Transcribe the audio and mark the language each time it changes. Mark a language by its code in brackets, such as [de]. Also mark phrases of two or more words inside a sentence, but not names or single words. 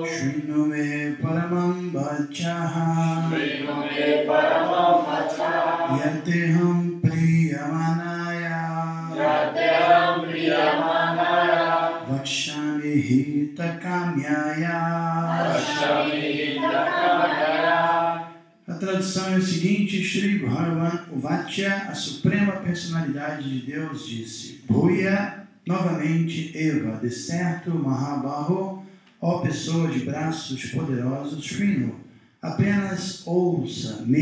[sa] श्रृणु मे परमं वचः. श्रृणु मे परमं वचः. यत्तेऽहं प्रीयमाणाय. यत्तेऽहं प्रीयमाणाय. वक्ष्यामि हितकाम्यया. वक्ष्यामि हितकाम्यया. [pt] A tradução é a seguinte: [sa] श्री भगवान् उवाच, [pt] a suprema personalidade de Deus, disse: Bhuya, novamente, Eva, de certo, Mahabaho, ó pessoa de braços poderosos, Shrinu, apenas ouça,